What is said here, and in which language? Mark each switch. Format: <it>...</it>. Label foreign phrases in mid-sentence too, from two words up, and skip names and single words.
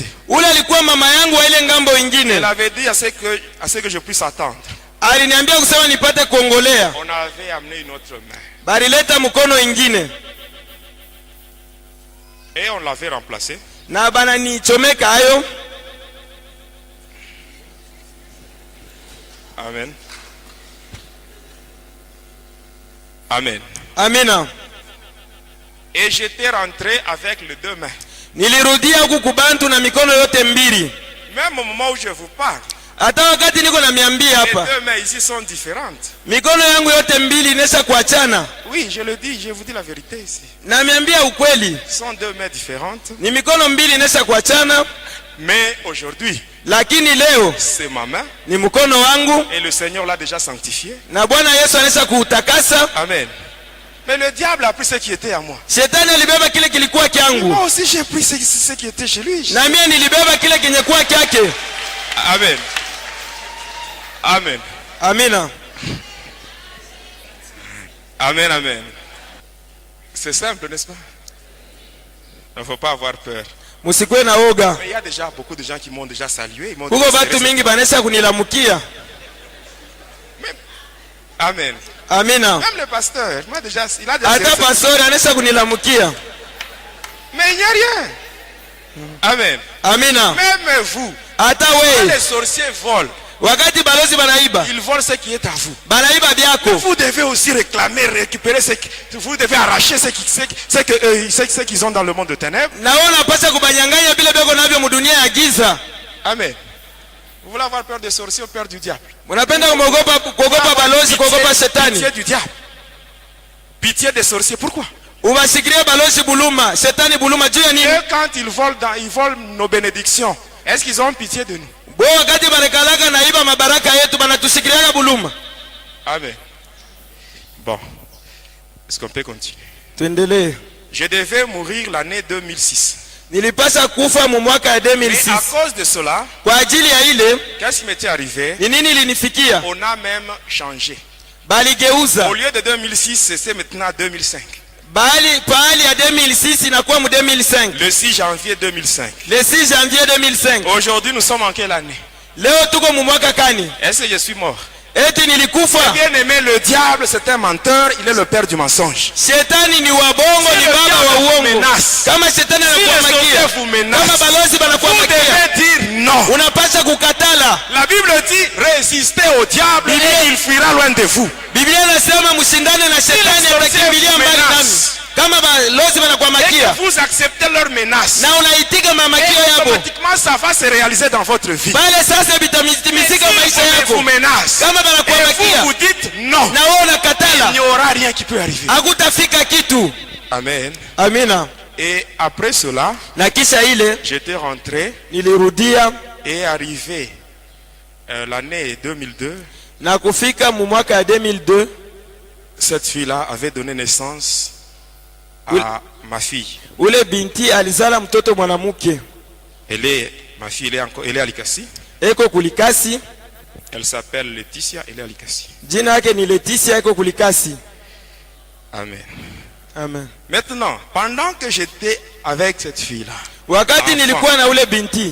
<sw>Ule alikuwa mama yangu wa ile ngambo ingine.</sw> <fr>Elle avait dit à ce que je puisse attendre.</fr> <sw>Aliniambia kusema nipate kuongolea.</sw> <fr>On avait amené une autre main.</fr> <sw>Barileta mkono ingine.</sw> <fr>Et on l'avait remplacé.</fr> <sw>Na bananichomeka hayo.</sw> <fr>Amen. Amen.</fr> <sw>Amina.</sw> <fr>Et j'étais rentré avec les deux mains.</fr> <sw>Nilirudia huku kubantu na mikono yote mbili.</sw> <fr>Même au moment où je vous parle.</fr> <sw>Hata wakati niko namiambia hapa.</sw> <fr>Les deux mains ici sont différentes.</fr> <sw>Mikono yangu yote mbili inaweza kuachana.</sw> <fr>Oui, je le dis, je vous dis la vérité ici.</fr> <sw>Namiambia ukweli.</sw> <fr>Ce sont deux mains différentes.</fr> <sw>Ni mikono mbili inaweza kuachana.</sw> <fr>Mais aujourd'hui,</fr> <sw>lakini leo</sw> <fr>c'est ma main.</fr> <sw>Ni mkono wangu.</sw> <fr>Et le Seigneur l'a déjà sanctifié.</fr> <sw>Na Bwana Yesu anaweza kuutakasa.</sw> <fr>Amen. Mais le diable a pris ce qui était à moi.</fr> <sw>Shetani alibeba kile kilikuwa kyangu.</sw> <fr>Moi aussi j'ai pris ce qui était chez lui.</fr> <sw>Na mimi nilibeba kile kenye kuwa kyake.</sw> <fr>Amen. Amen.</fr> <sw>Amina.</sw> <fr>Amen, amen. C'est simple, n'est-ce pas? Il ne faut pas avoir peur.</fr> <sw>Musikwe na oga.</sw> <fr>Mais il y a déjà beaucoup de gens qui m'ont déjà salué.</fr> <sw>Kuko batu mingi banesa kunilamukia.</sw> <fr>Amen.</fr> <sw>Amina.</sw> <fr>Même le pasteur, moi déjà, il a déjà.</fr> <sw>Ata pastor anesa kunilamukia.</sw> <fr>Mais il n'y a rien. Amen.</fr> <sw>Amina.</sw> <fr>Même vous.</fr> <sw>hata</sw> <fr>Quand</fr> <sw>wewe</sw> <fr>les sorciers volent,</fr> <sw>wakati balozi banaiba</sw> <fr>ils volent ce qui est à vous.</fr> <sw>banaiba byako.</sw> <fr>Vous devez aussi réclamer, récupérer ce qui, vous devez arracher ce qu'ils ont dans le monde de ténèbres.</fr> <sw>Na wewe unapaswa kubanyanganya vile beko navyo mudunia ya giza. Amen.</sw> <fr>Vous voulez avoir peur des sorciers ou peur du diable?</fr> <sw>Unapenda kuogopa balozi, kuogopa shetani?</sw> <fr>Pitié du diable. Pitié des sorciers. Pourquoi?</fr> <sw>Ubasikirie balozi buluma, shetani buluma juu ya nini?</sw> <fr>Et quand ils volent nos bénédictions, est-ce qu'ils ont pitié de nous?</fr> <sw>Bo wakati banakalaka naiba mabaraka yetu banatusikiriana buluma.</sw> <fr>Amen. Bon. Est-ce qu'on peut continuer?</fr> <sw>Tuendelee.</sw> <fr>Je devais mourir l'année 2006.</fr> <sw>Nilipasa kufa mu mwaka ya</sw> <fr>Et 2006. à cause de cela,</fr> <sw>Kwa ajili ya ile</sw> <fr>qu'est-ce qui m'était arrivé?</fr> <sw>ni nini ilinifikia?</sw> <fr>On a même changé.</fr> <sw>Baligeuza.</sw> <fr>Au lieu de 2006, c'est maintenant 2005.</fr> <sw>Pahali ya 2006 inakuwa mu 2005.</sw> <fr>Le 6 janvier 2005. Le 6 janvier 2005. Aujourd'hui, nous sommes en quelle année?</fr> <sw>Leo tuko mu mwaka kani?</sw> <fr>Est-ce que je suis mort?</fr> <sw>Eti nilikufa.</sw> <fr>Bien aimé, le diable, c'est un menteur. Il est le père du mensonge.</fr> <sw>Shetani ni wabongo,</sw> <fr>Si</fr> <sw>ni</sw> <fr>le</fr> <sw>baba</sw> <fr>diable</fr> <sw>wa</sw> <fr>vous</fr> <sw>uongo.</sw> <fr>menace,</fr> <sw>Kama shetani</sw> <fr>Si</fr> <sw>anakuwa</sw> <fr>les sorciers</fr> <sw>makia,</sw> <fr>vous menacent,</fr> <sw>kama balozi banakuwa</sw> <fr>vous</fr> <sw>makia,</sw> <fr>devez dire non.</fr> <sw>unapaswa kukatala.</sw> <fr>La Bible dit résistez au diable et il fuira loin de vous.</fr> <sw>Biblia inasema mshindane na shetani atakimbilia mbali nami. Kama balozi banakuwa</sw> <fr>Et</fr> <sw>makia</sw> <fr>que vous acceptez leurs menaces,</fr> <sw>na unaitika mamakio</sw> <fr>et</fr> <sw>yabo,</sw> <fr>automatiquement ça va se réaliser dans votre vie.</fr> <sw>pale sasa</sw> <fr>Et</fr> <sw>vitamitimizika</sw> <fr>si</fr> <sw>maisha</sw> <fr>on</fr> <sw>yako.</sw> <fr>vous menace</fr> <sw>Kama banakuwa</sw> <fr>et</fr> <sw>makia</sw> <fr>vous dites non,</fr> <sw>na wewe</sw> <fr>il n'y</fr> <sw>unakatala,</sw> <fr>aura rien qui peut arriver.</fr> <sw>hakutafika kitu.</sw> <fr>Amen.</fr> <sw>Amina.</sw> <fr>Et après cela,</fr> <sw>Na kisha ile</sw> <fr>j'étais rentré</fr> <sw>nilirudia</sw> <fr>et arrivé l'année 2002.</fr> <sw>na kufika mu mwaka ya 2002.</sw> <fr>Cette fille-là avait donné naissance Oui. à ma fille.</fr> <sw>Ule binti alizala mtoto mwanamke.</sw> <fr>Ma fille, elle est à Likasi.</fr> <sw>Eko kulikasi.</sw> <fr>Elle s'appelle Laetitia, elle est à Likasi.</fr> <sw>Jina yake ni Leticia, eko kulikasi. Amen. Amen.</sw> <fr>Maintenant, pendant que j'étais avec cette fille-là,</fr> <sw>Wakati</sw> <fr>Enfant.</fr> <sw>nilikuwa na ule binti,</sw>